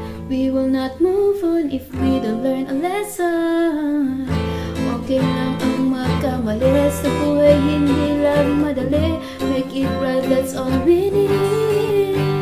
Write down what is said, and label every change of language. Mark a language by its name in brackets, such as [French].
[English] We will not move on if we don't learn a lesson. [Filipino] Okay lang ang magkamali, sa buhay hindi lang madali. [English] Make it right, that's all we need.